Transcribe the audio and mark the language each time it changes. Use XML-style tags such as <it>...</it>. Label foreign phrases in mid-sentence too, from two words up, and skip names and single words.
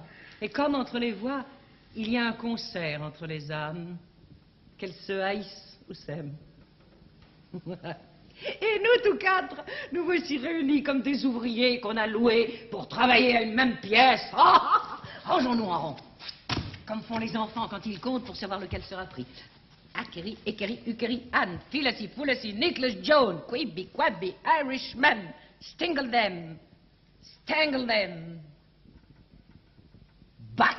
<fr>Et comme entre les voix, il y a un concert entre les âmes, qu'elles se haïssent ou s'aiment. Et nous tous quatre, nous voici réunis comme des ouvriers qu'on a loués pour travailler à une même pièce. Rangeons-nous en rond, comme font les enfants quand ils comptent pour savoir lequel sera pris.</fr> <en>Akeri, Ekeri, Ukeri, Anne, Phyllis, Fullessy, Nicholas, Joan, Quibby, Quabby, Irishman, Stingle them, Stangle them, back.</en>